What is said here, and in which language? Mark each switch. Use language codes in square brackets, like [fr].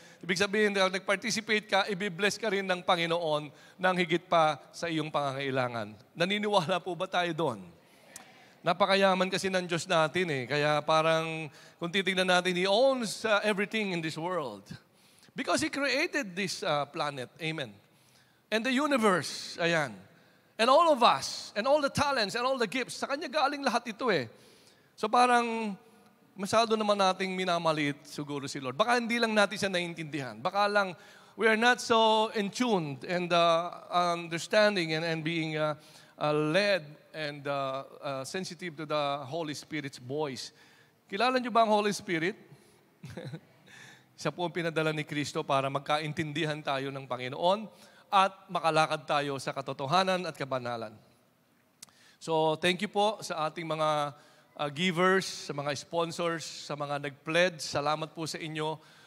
[tl] Ibig sabihin, nag-participate ka, ibibless ka rin ng Panginoon ng higit pa sa iyong pangangailangan. Naniniwala po ba tayo doon? Napakayaman kasi ng Diyos natin eh. Kaya parang, kung titignan natin, [en] He owns everything in this world. Because He created this planet. Amen. And the universe, ayan. And all of us, and all the talents, and all the gifts, [tl] sa Kanya galing lahat ito eh. So parang, masyado naman nating minamaliit siguro si Lord. Baka hindi lang natin siya naiintindihan. Baka lang, [en] we are not so in tuned and understanding and being led and sensitive to the Holy Spirit's voice. [tl] Kilala niyo ba ang Holy Spirit? Siya po ang pinadala ni Kristo para magkaintindihan tayo ng Panginoon at makalakad tayo sa katotohanan at kabanalan. [en] So, thank you [tl] po sa ating mga givers, sa mga sponsors, sa mga nag-pledge. Salamat po sa inyo.